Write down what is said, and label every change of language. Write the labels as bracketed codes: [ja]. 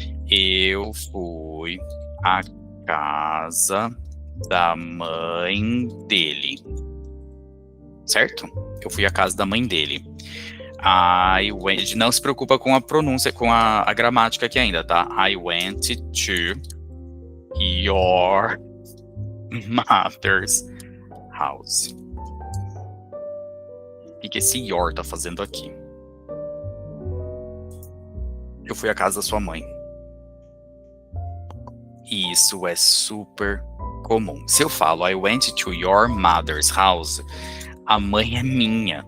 [pt] Eu fui à casa da mãe dele. Certo? Eu fui à casa da mãe dele. [en] I went, [pt] não se preocupa com a pronúncia, com a gramática aqui ainda, tá? [en] I went to your mother's house. [pt] O que esse your tá fazendo aqui? Eu fui à casa da sua mãe. E isso é super comum. Se eu falo [en] I went to your mother's house, [pt] a mãe é minha.